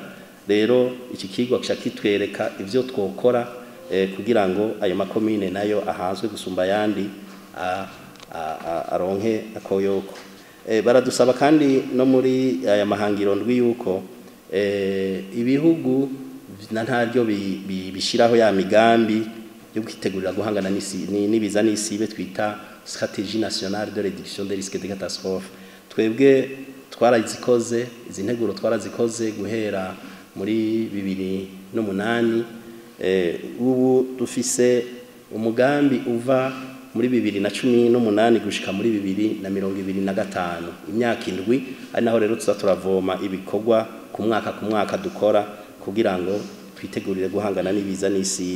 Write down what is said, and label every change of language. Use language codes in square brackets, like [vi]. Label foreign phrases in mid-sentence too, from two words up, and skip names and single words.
[rn] Rero iki kigwa kitwereka ivyo twokora kugira ngo ayo makomine nayo ahanzwe gusumba yandi aronke akoyoko. Baradusaba kandi no muri aya mahangiro ndwi yuko ibihugu na ntaryo bishiraho ya migambi yo kwitegurira guhangana n'ibiza n'isibe twita [fr] stratégie nationale de réduction des risques de catastrophe. [rn] Twebwe twarazikoze izi nteguro twarazikoze guhera muri 2008 ubu dufise umugambi uva muri 2018 gushika muri 2025 imyaka indwi ari naho rero turavoma ibikorwa ku mwaka dukora kugira ngo twitegurire guhangana n'ibiza n'isibe.